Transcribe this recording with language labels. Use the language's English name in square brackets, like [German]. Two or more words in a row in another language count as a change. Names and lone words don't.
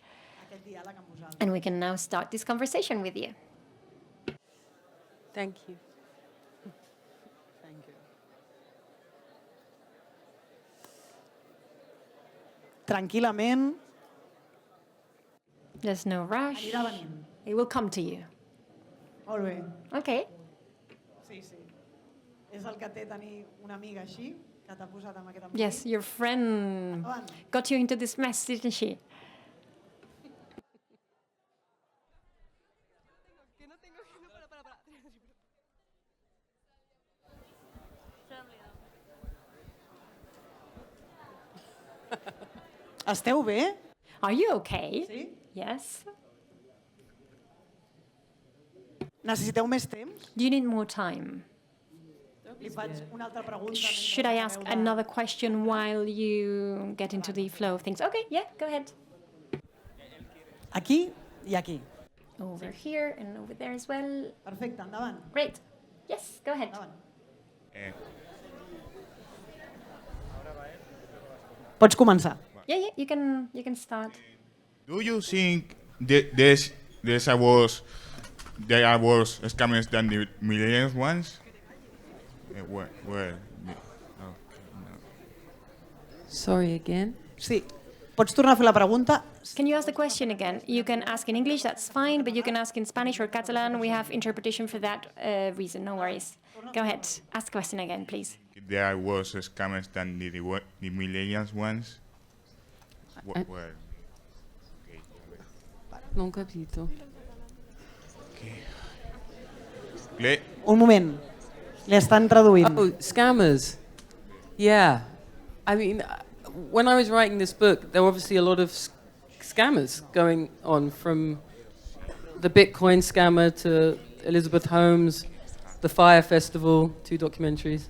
[English] And we can now start this conversation with you. Thank you. [Catalan] tranquil·lament, [English] There's no rush. [Catalan] anirà venint. [English] It will come to you. [Catalan] Molt bé. [English] Okay. [Catalan] Sí, sí. És el que té tenir una amiga així, que t'ha posat amb aquest embolic. [English] Yes, your friend [Catalan] Endavant. [English] got you into this mess, didn't she? [Catalan] Esteu bé? [English] Are you okay? [Catalan] Sí? [English] Yes. [Catalan] Necessiteu més temps? [English] Do you need more time? [Catalan] li faig una altra pregunta. [English] Should I ask another question while you get into the flow of things? Okay, yeah, go ahead. [Catalan] Aquí i aquí. [English] Over here and over there as well. [Catalan] Perfecte, endavant. [English] Great. Yes, go ahead. [Catalan] Endavant. Pots començar. [English] Yeah, you can start. Do you think there was scammers than the millennials ones? Sorry again. [Catalan] Sí. Pots tornar a fer la pregunta? [English] Can you ask the question again? You can ask in English, that's fine, but you can ask in Spanish or Catalan. We have interpretation for that reason, no worries. Go ahead, ask the question again, please. There was scammers than the millennials ones? [Italian] Okay, non capito. [Catalan] Un moment. Li estan traduint. [English] Oh, scammers. Yeah. I mean, when I was writing this book, there were obviously a lot of scammers going on, from the Bitcoin scammer to Elizabeth Holmes, the Fire Festival, 2 documentaries.